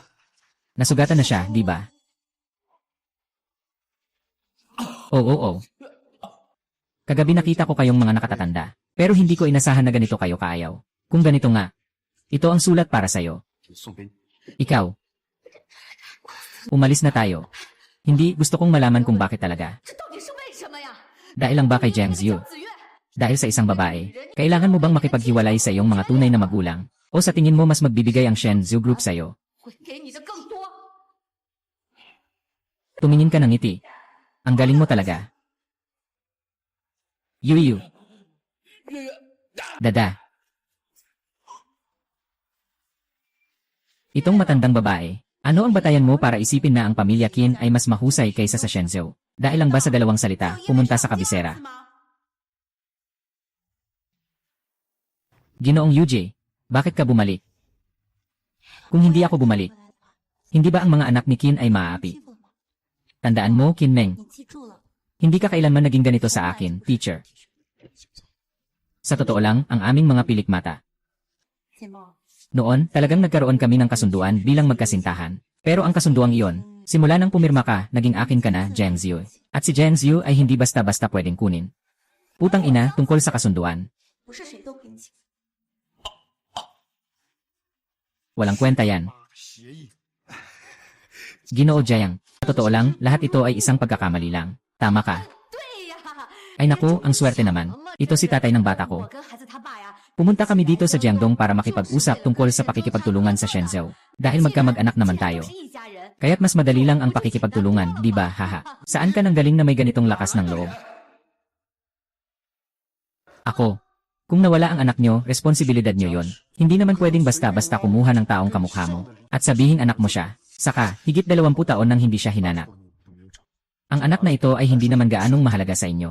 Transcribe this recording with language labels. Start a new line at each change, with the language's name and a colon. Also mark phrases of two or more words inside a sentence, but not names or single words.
Filipino: Nasugatan na siya, di ba? Oo. Kagabi nakita ko kayong mga nakatatanda. Pero hindi ko inasahan na ganito kayo kaayaw. Kung ganito nga, ito ang sulat para sa'yo.
Chinese: 送给你。
Filipino: Ikaw. Umalis na tayo. Hindi, gusto kong malaman kung bakit talaga.
Chinese: 这到底是为什么呀？
Filipino: Dahil lang ba kay Jiang Ziyu?
Chinese: 子月，
Filipino: Dahil sa isang babae. Kailangan mo bang makipaghiwalay sa iyong mga tunay na magulang? O sa tingin mo mas magbibigay ang Shenzhou Group sa'yo?
Chinese: 会给你的更多。
Filipino: Tumingin ka ng ngiti. Ang galing mo talaga. Yuyu. Dada. Itong matandang babae, ano ang batayan mo para isipin na ang pamilya Qin ay mas mahusay kaysa sa Shenzhou? Dahil lang ba sa dalawang salita, pumunta sa kabisera? Ginoong UJ, bakit ka bumalik? Kung hindi ako bumalik, hindi ba ang mga anak ni Qin ay maaapi? Tandaan mo, Qin Meng,
Chinese: 你记住了，
Filipino: hindi ka kailanman naging ganito sa akin, teacher. Sa totoo lang, ang aming mga pilikmata.
Chinese: 金毛，
Filipino: Noon, talagang nagkaroon kami ng kasunduan bilang magkasintahan. Pero ang kasunduang iyon, simula nang pumirma ka, naging akin ka na, Jiang Ziyu. At si Jiang Ziyu ay hindi basta-basta pwedeng kunin. Putang ina, tungkol sa kasunduan.
Chinese: 不是谁都给你请。
Filipino: Walang kwenta yan.
Chinese: 协议，
Filipino: Ginoo Jiang. Sa totoo lang, lahat ito ay isang pagkakamali lang. Tama ka.
Chinese: 对呀，
Filipino: Ay naku, ang swerte naman. Ito si tatay ng bata
Chinese: 我
Filipino: ko.
Chinese: 跟孩子他爸呀，
Filipino: Pumunta kami dito sa Jiangdong para makipag-usap tungkol sa pakikipagtulungan sa Shenzhou. Dahil magkamag-anak naman tayo.
Chinese: 是一家人。
Filipino: Kaya't mas madali lang ang pakikipagtulungan, di ba, haha? Saan ka nang galing na may ganitong lakas ng loob? Ako. Kung nawala ang anak nyo, responsibilidad nyo yon. Hindi naman pwedeng basta-basta kumuha ng taong kamukha mo. At sabihin anak mo siya. Saka, higit 20 taon nang hindi siya hinanap. Ang anak na ito ay hindi naman gaanong mahalaga sa inyo.